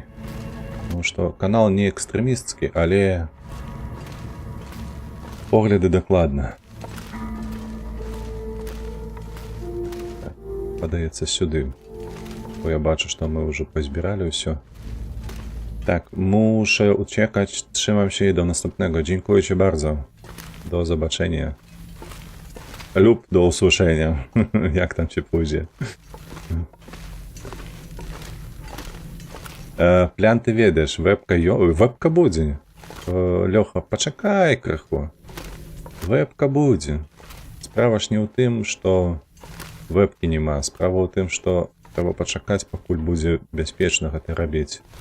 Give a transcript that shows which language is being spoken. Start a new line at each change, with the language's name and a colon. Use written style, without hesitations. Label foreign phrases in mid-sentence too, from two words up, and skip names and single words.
Belarusian: Таму што канал не экстрэмісцкі, але погляды дакладна. Падаецца сюды. Бо я бачу, што мы ўжо пазбіралі ўсё. Так,
Polish: muszę uciekać. Trzymam się i do następnego. Dziękuję ci bardzo. Do zobaczenia. Lub do usłyszenia. Jak tam się pójdzie.
Belarusian: Плян ты ведаеш, вебка будзе. Лёха, пачакай крыху. Вебка будзе. Справа ж не ў тым, што вебкі няма. Справа ў тым, што трэба пачакаць, пакуль будзе бяспечна гэта рабіць.